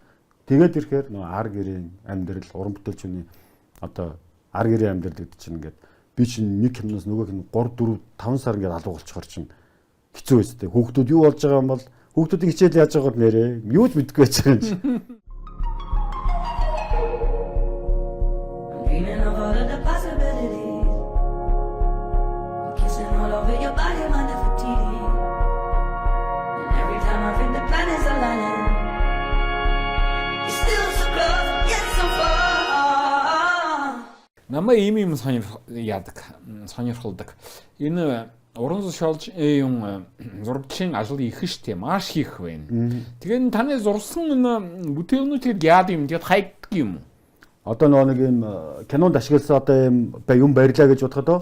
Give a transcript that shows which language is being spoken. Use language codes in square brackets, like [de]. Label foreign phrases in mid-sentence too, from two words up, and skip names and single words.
[mn] Тэгээд ирэхээр нөгөө ар гэрийн амьдрал уран бүтээлчний одоо ар гэрийн амьдрал гэдэг чинь ингээд би чинь нэг киноноос нөгөө кино 3 4 5 сар ингээд алга болчихор чинь хэцүү байстэй. Хүүхдүүд юу болж байгаа юм бол хүүхдүүдийн хичээл яаж байгаад нэрээ юу ч мэдэхгүй байж байгаа юм чи. [en] Dreaming of all of the possibilities. Kissing all over your body, my Nefertiti. And every time I think the planets aligning, you're still so close, yet so far. [mn] Намайг ийм сонирхолдог. Энэ уран зуршилж юм зурагчийн ажил их штэ маш их байна. Тэгээд таны зурсан бүтээгнүүд яад юм тэгээд хайгдаг юм. Одоо нэг юм кинонд ашигласан одоо юм барьлаа гэж бодоход